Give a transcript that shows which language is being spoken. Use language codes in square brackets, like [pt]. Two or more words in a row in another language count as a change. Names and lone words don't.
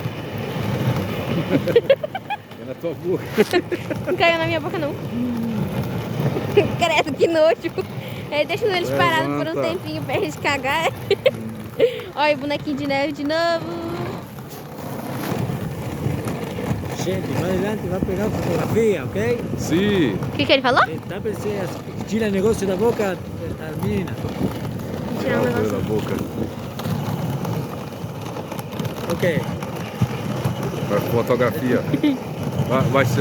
[pt] É na tua boca. Não caiu na minha boca, não. Credo, que nojo. Deixa eles parados por um Levanta. tempinho pra eles cagar. Olha o bonequinho de neve de novo. Gente, [es] más adelante va a pegar fotografía, ¿ok? [pt] Sim. O que ele falou? [es] Tápense, tira el negocio de la boca a la menina. [pt] Vou tirar um negócio. Da boca. Ok. Pra fotografia. Vai ser.